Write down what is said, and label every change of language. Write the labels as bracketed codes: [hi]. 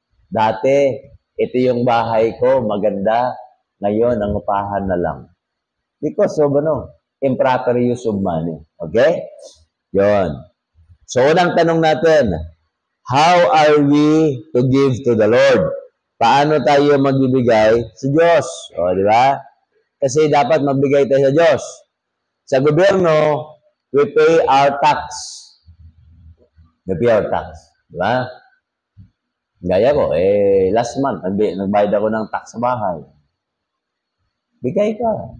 [tl] Dati, ito yung bahay ko, maganda, ngayon ang upahan na lang. [en] Because of improper use of money. Okay? Yon. So, [tl] unang tanong natin, [en] how are we to give to the Lord? [tl] Paano tayo magbibigay sa Diyos? O, di ba? Kasi dapat magbigay tayo sa Diyos. Sa gobyerno, [en] we pay our tax. We pay our tax. [tl] Di ba? Gaya ko, last month, nagbayad ako ng tax sa bahay. Bigay ka.